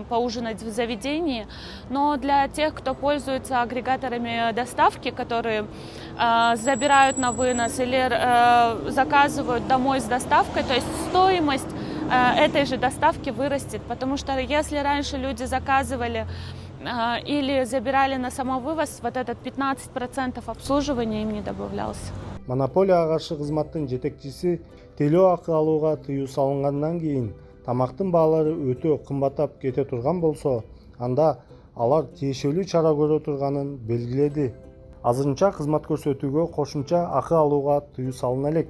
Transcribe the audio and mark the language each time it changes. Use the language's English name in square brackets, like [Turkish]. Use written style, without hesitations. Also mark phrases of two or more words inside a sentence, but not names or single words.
[Russian] поужинать в заведении, но для тех, кто пользуется агрегаторами доставки, которые забирают на вынос или заказывают домой с доставкой, то есть стоимость этой же доставки вырастет, потому что если раньше люди заказывали или забирали на самовывоз, вот этот 15% обслуживания им не добавлялся. [Kyrgyz] Монополияга каршы кызматтын жетекчиси телөө акы алууга тыюу салынгандан кийин тамактын баалары өтө кымбаттап кете турган болсо, анда алар тиешелүү чара көрө турганын белгиледи. Азырынча кызмат көрсөтүүгө кошумча акы алууга тыюу салына элек.